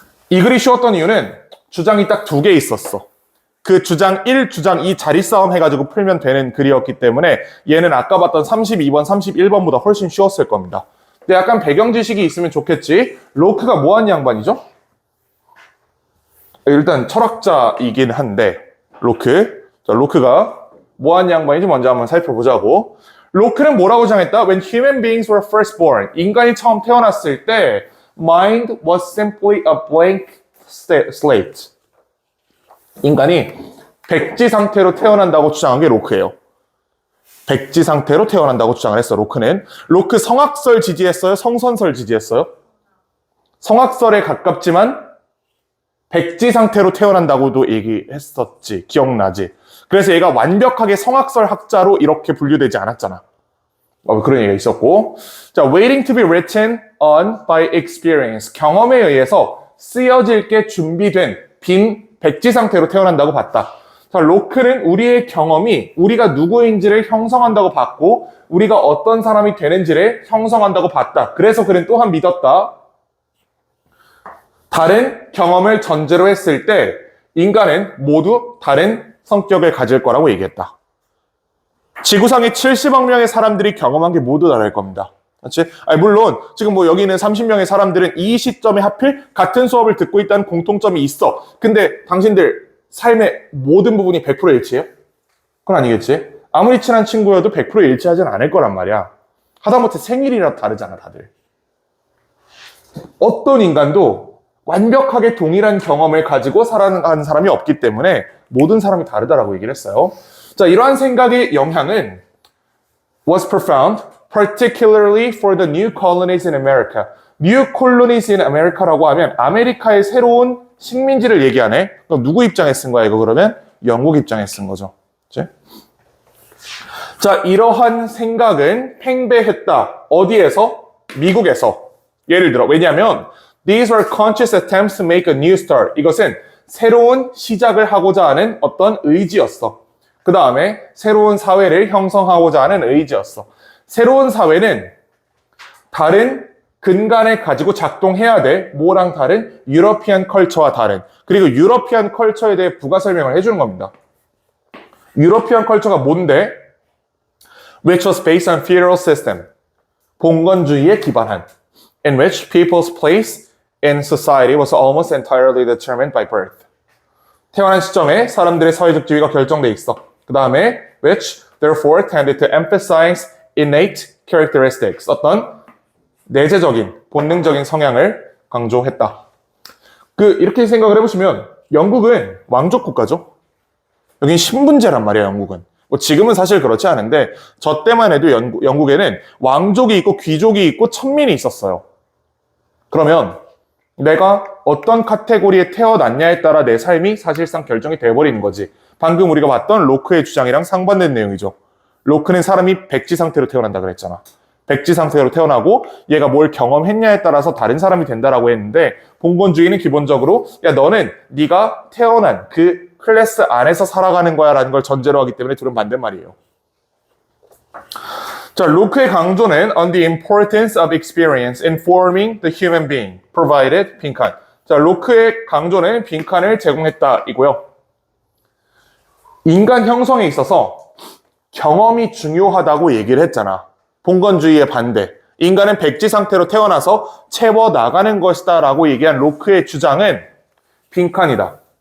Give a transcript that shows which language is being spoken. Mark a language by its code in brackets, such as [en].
[ko] 이 글이 쉬웠던 이유는 주장이 딱 두 개 있었어. 그 주장 1, 주장 2 자리 싸움 해가지고 풀면 되는 글이었기 때문에 얘는 아까 봤던 32번, 31번보다 훨씬 쉬웠을 겁니다. 근데 약간 배경 지식이 있으면 좋겠지. 로크가 뭐한 양반이죠? 일단 철학자이긴 한데, 로크. 자, 로크가 뭐한 양반인지 먼저 한번 살펴보자고. 로크는 뭐라고 주장했다? [en] When human beings were first born, [ko] 인간이 처음 태어났을 때 [en] mind was simply a blank slate. [ko] 인간이 백지 상태로 태어난다고 주장한 게 로크예요. 백지 상태로 태어난다고 주장을 했어, 로크는. 로크 성악설 지지했어요? 성선설 지지했어요? 성악설에 가깝지만 백지 상태로 태어난다고도 얘기했었지. 기억나지? 그래서 얘가 완벽하게 성악설 학자로 이렇게 분류되지 않았잖아. 그런 얘기가 있었고. [en] 자, waiting to be written on by experience. [ko] 경험에 의해서 쓰여질 게 준비된 빈 백지 상태로 태어난다고 봤다. 자, 로크는 우리의 경험이 우리가 누구인지를 형성한다고 봤고, 우리가 어떤 사람이 되는지를 형성한다고 봤다. 그래서 그는 또한 믿었다. 다른 경험을 전제로 했을 때 인간은 모두 다른 성격을 가질 거라고 얘기했다. 지구상에 70억 명의 사람들이 경험한 게 모두 다를 겁니다. 그렇지? 아니, 물론 지금 뭐 여기 있는 30명의 사람들은 이 시점에 하필 같은 수업을 듣고 있다는 공통점이 있어. 근데 당신들 삶의 모든 부분이 100% 일치해요? 그건 아니겠지? 아무리 친한 친구여도 100% 일치하진 않을 거란 말이야. 하다못해 생일이라도 다르잖아, 다들. 어떤 인간도 완벽하게 동일한 경험을 가지고 살아가는 사람이 없기 때문에 모든 사람이 다르다라고 얘기를 했어요. [en] 자, [ko] 이러한 생각의 영향은 [en] was profound, particularly for the new colonies in America. New colonies in America [ko] 라고 하면 아메리카의 새로운 식민지를 얘기하네. 그럼 누구 입장에 쓴 거야, 이거 그러면? 영국 입장에 쓴 거죠. 그치? 자, 이러한 생각은 팽배했다. 어디에서? 미국에서. 예를 들어, 왜냐하면 [en] these were conscious attempts to make a new start. [ko] 이것은 새로운 시작을 하고자 하는 어떤 의지였어. 그 다음에 새로운 사회를 형성하고자 하는 의지였어. 새로운 사회는 다른 근간을 가지고 작동해야 돼. 뭐랑 다른? 유러피안 컬처와 다른. 그리고 유러피안 컬처에 대해 부가 설명을 해주는 겁니다. 유러피안 컬처가 뭔데? [en] Which was based on feudal system. [ko] 봉건주의에 기반한. [en] In which people's place in society was almost entirely determined by birth. [ko] 태어난 시점에 사람들의 사회적 지위가 결정돼 있어. 그 다음에 [en] which therefore tended to emphasize innate characteristics. [ko] 어떤 내재적인, 본능적인 성향을 강조했다. 이렇게 생각을 해보시면 영국은 왕족 국가죠. 여긴 신분제란 말이야, 영국은. 뭐 지금은 사실 그렇지 않은데 저 때만 해도 영국에는 왕족이 있고 귀족이 있고 천민이 있었어요. 그러면 내가 어떤 카테고리에 태어났냐에 따라 내 삶이 사실상 결정이 돼버리는 거지. 방금 우리가 봤던 로크의 주장이랑 상반된 내용이죠. 로크는 사람이 백지 상태로 태어난다 그랬잖아. 백지 상태로 태어나고 얘가 뭘 경험했냐에 따라서 다른 사람이 된다라고 했는데 봉건주의는 기본적으로 야, 너는 네가 태어난 그 클래스 안에서 살아가는 거야 라는 걸 전제로 하기 때문에 둘은 반대말이에요. [en] 자, [ko] 로크의 강조는 [en] on the importance of experience in forming the human being, provided 빈칸. [ko] 자, 로크의 강조는 빈칸을 제공했다 이고요. 인간 형성에 있어서 경험이 중요하다고 얘기를 했잖아. 봉건주의의 반대. 인간은 백지 상태로 태어나서 채워 나가는 것이다 라고 얘기한 로크의 주장은 빈칸이다.